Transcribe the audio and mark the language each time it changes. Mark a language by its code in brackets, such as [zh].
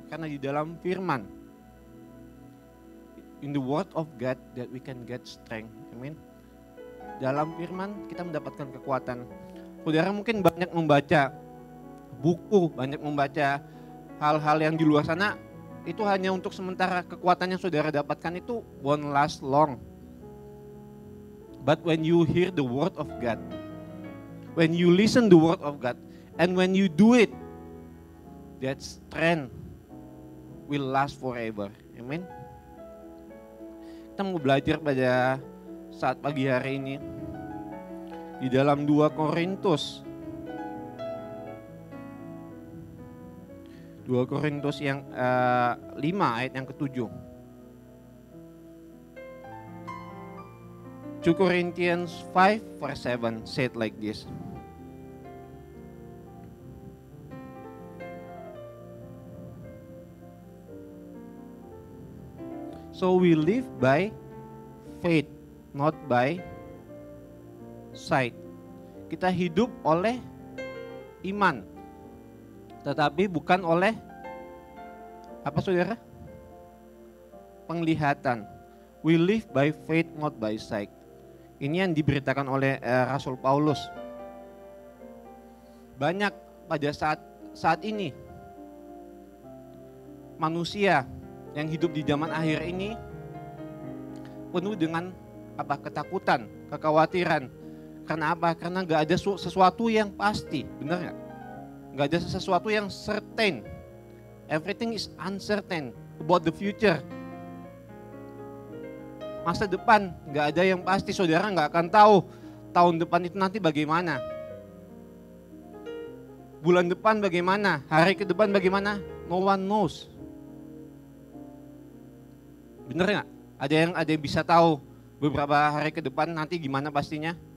[id] Karena di dalam firman, [en] in the word of God that we can get strength. Amin. [id] Dalam firman kita mendapatkan kekuatan. Saudara mungkin banyak membaca buku, banyak membaca hal-hal yang di luar sana, itu hanya untuk sementara. Kekuatan yang saudara dapatkan itu [en] won't last long. But when you hear the word of God, when you listen the word of God, and when you do it, that strength will last forever. Amen. [id] Kita mau belajar pada saat pagi hari ini di dalam 2 Korintus. 2 Korintus yang 5 ayat yang ke-7. [en] 2 Corinthians 5 verse 7 said like this. So we live by faith, not by sight. [id] Kita hidup oleh iman, tetapi bukan oleh apa saudara? Penglihatan. [en] We live by faith, not by sight. [id] Ini yang diberitakan oleh Rasul Paulus. Banyak pada saat ini manusia yang hidup di zaman akhir ini penuh dengan apa? Ketakutan, kekhawatiran. Karena apa? Karena nggak ada sesuatu yang pasti, benar nggak? Nggak ada sesuatu yang certain. [en] Everything is uncertain about the future. [id] Masa depan nggak ada yang pasti, saudara nggak akan tahu tahun depan itu nanti bagaimana. Bulan depan bagaimana, hari ke depan bagaimana, [en] no one knows. [id] Bener nggak? Ada yang bisa tahu beberapa hari ke depan nanti gimana pastinya?